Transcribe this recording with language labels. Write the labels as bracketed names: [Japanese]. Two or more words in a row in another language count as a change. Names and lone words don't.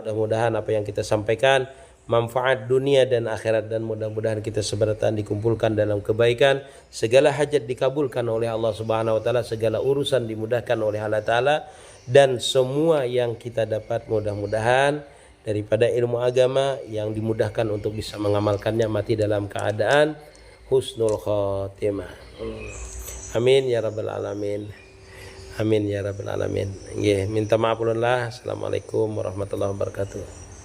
[Indonesian] Mudah-mudahan apa yang kita sampaikan manfaat dunia dan akhirat, dan mudah-mudahan kita seberatan dikumpulkan dalam kebaikan, segala hajat dikabulkan oleh Allah [Arabic] سبحانه وتعالى, [Indonesian] segala urusan dimudahkan oleh Allah taala, dan semua yang kita dapat mudah-mudahan daripada ilmu agama yang dimudahkan untuk bisa mengamalkannya, mati dalam keadaan [Arabic] حسن الخاتمة. آمين يا رب العالمين. آمين يا رب العالمين. [Banjar] Nggih, minta maaf ulun lah. [Arabic] السلام عليكم ورحمة الله وبركاته.